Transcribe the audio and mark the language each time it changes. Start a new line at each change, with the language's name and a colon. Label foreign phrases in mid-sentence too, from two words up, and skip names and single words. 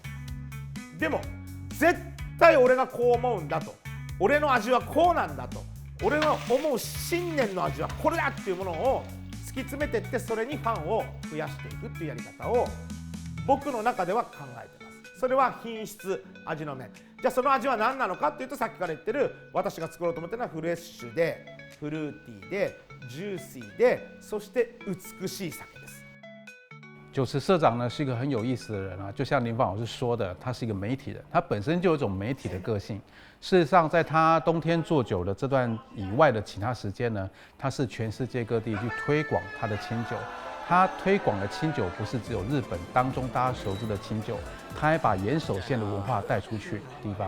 Japanese: でも絶対俺がこう思うんだと、俺の味はこうなんだと、俺の思う信念の味はこれだっていうものを突き詰めていって、それにファンを増やしていくっていうやり方を僕の中では考えてます。それは品質味の面。じゃあその味は何なのかっていうと、さっきから言ってる私が作ろうと思ってるのはフレッシュでフルーティーでジューシーでそして美しい酒です。
Chinese: 酒池社长呢是一个很有意思的人啊，就像林芳老师说的，他是一个媒体人，他本身就有一种媒体的个性。事实上，在他冬天做酒的这段以外的其他时间呢，他是全世界各地去推广他的清酒。他推广的清酒不是只有日本当中大家熟知的清酒，他还把岩手县的文化带出去地方。